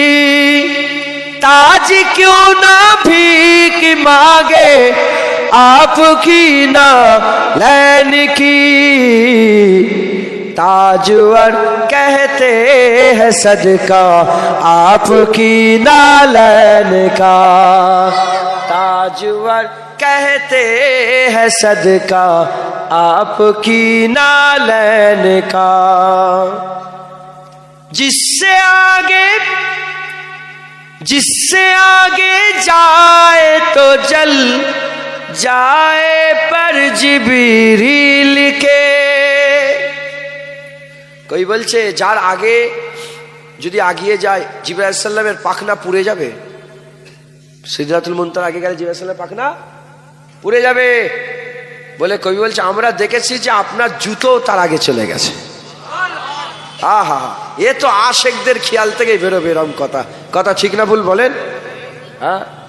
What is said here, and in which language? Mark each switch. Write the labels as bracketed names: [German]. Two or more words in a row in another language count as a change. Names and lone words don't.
[Urdu] تاج کیوں نہ بھیک مانگے آپ کی نالین کی تاجور کہتے ہیں صدقہ آپ کی نالین کا تاجور کہتے ہیں صدقہ آپ کی نالین کا جس سے آگے جائے تو جل جائے پر [Bangla] জিবরিল কে কই বলছে যার আগে যদি আগিয়ে যায় জিবরাইল আলাইহিস সালামের পাখনা পুড়ে যাবে সিদরাতুল মুনতাহার আগে গেলে জিবরাইল আলাইহিস সালামের পাখনা পুড়ে যাবে বলে কবি বলছে আমরা দেখেছি যে আপনার জুতো তার আগে চলে গেছে আহা এ তো আশিকদের খেয়াল থেকেই বেরোবে এরকম কথা ঠিক না ভুল বলেন হ্যাঁ